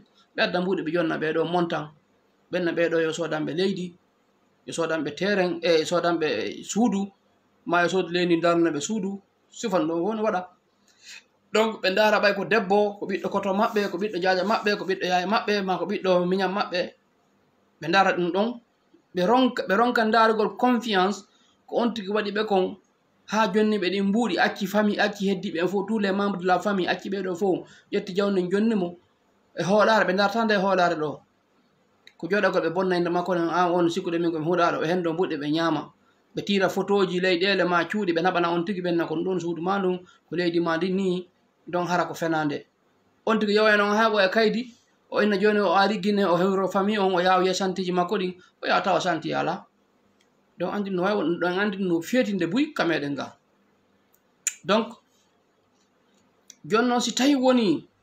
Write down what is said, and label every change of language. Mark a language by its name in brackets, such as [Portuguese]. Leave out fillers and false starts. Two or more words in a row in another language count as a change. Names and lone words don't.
[Fula] ɓe adda mbuɗi ɓe jonna ɓeɗo montan ɓenna ɓeɗo yo sodanɓe leydi yo sodanɓe terrain e sodanɓe suudu ma yo soodi leydi darnoɓe suudu sifan ɗo woni waɗa donc ɓe ndara ɓay ko debbo ko ɓiɗɗo koto maɓɓe ko ɓiɗɗo jaja maɓɓe ko ɓiɗɗo yaya maɓɓe ma ko ɓiɗɗo miñam maɓɓe ɓe ndara ɗum ɗon ɓe ronka ndarugol confiance ko on tigi waɗi ɓe kon ha jonni ɓe ɗin mbuuɗi acci famille acci heddiɓe en fof [French] tous les membres de la famille [Fula] acci ɓeɗo fof ƴetti jawdi jonnimo e hoolare ɓe darata nde hoolare ɗo ko joɗagol ɓe bonnayde makko nen an on sikkude min komi huuɗaɗo ɓe hendo mbuɗe ɓe ñaama ɓe tira photo ji leyɗele ma cuuɗi ɓe naɓana on tigi ɓenna kon ɗon suudu ma ɗum ko leydi ma ndi ni donc hara ko fenande on tigi yawa noon ha ɓoya kaydi o inna joni o ari guine o hewro famille on o yawa wiya santiji makko ɗin o yawa tawa santi ala donc andi no wawi ɗon andi no fetinde buy kameɗen ga donc joni noon si tawi woni